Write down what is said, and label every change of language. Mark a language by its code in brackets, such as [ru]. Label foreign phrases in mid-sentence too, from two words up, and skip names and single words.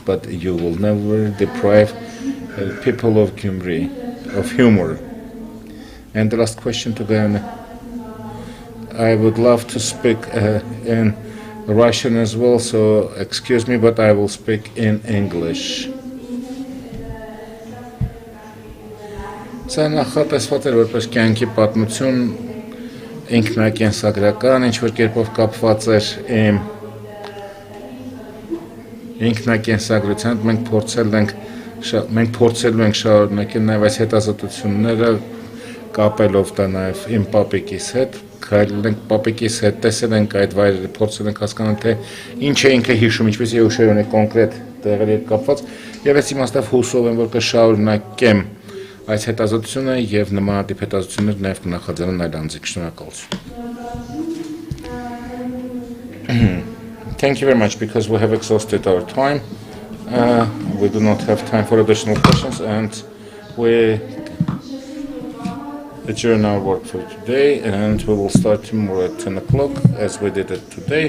[en] But you will never deprive people of Gyumri of humor. And the last question to Guyana. I would love to speak in Russian as well, so excuse me, but I will speak in English. [hy] Սա նախատեսված էր որպես կյանքի պատմություն ինքնակենսագրական, ինչ-որ կերպով կապված էր իմ ինքնակենսագրությամբ, մենք փորձելու ենք շարունակել նաև այս հետազոտությունները կապելով դա նաև իմ պապիկիս հետ, քայլել ենք պապիկիս հետ, տեսել ենք այդ վայրերը, փորձել ենք հասկանալ, թե ինչ է ինքը հիշում, ինչպես է հուշեր ունի կոնկրետ տեղերի հետ կապված, եւ այս իմաստով հուսով եմ, որ կշարունակեմ այս հետազոտությունը եւ նմանատիպ հետազոտություններ նաեւ կնախաձեռնեն այլ անձիկ. Շնորհակալություն. [en] Thank you very much, because we have exhausted our time. We do not have time for additional questions, and we adjourn our work for today, and we will start tomorrow at 10 o'clock as we did it today.